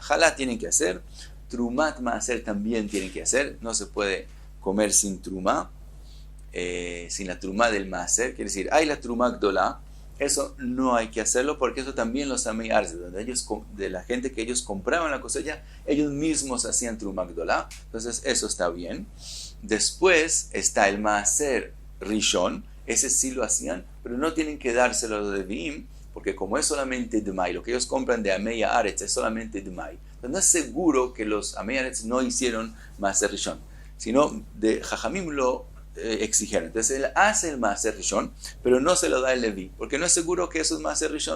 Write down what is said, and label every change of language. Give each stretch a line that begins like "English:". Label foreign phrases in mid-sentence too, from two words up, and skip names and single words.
Spanish: Jalá tienen que hacer,
Hebrew: תרומת מעשר
Spanish: también tienen que hacer, no se puede comer sin trumá, sin la trumá del maaser, quiere decir, hay la
Hebrew: תרומה גדולה,
Spanish: eso no hay que hacerlo porque eso también los
Hebrew: עמי הארץ,
Spanish: de la gente que ellos compraban la cosecha, ellos mismos hacían
Hebrew: תרומה גדולה,
Spanish: entonces eso está bien. Después está el
Hebrew: מעשר ראשון,
Spanish: ese sí lo hacían, pero no tienen que dárselo a los de Vim, porque como es solamente Dmai, lo que ellos compran de
Hebrew: עמי הארץ
Spanish: es solamente Dmai. Entonces no es seguro que los
Hebrew: עמי הארץ
Spanish: no hicieron
Hebrew: מעשר ראשון,
Spanish: sino de Jajamim lo exigieron. Entonces él hace el
Hebrew: מעשר ראשון,
Spanish: pero no se lo da el Leví, porque no es seguro que eso es
Hebrew: מעשר ראשון.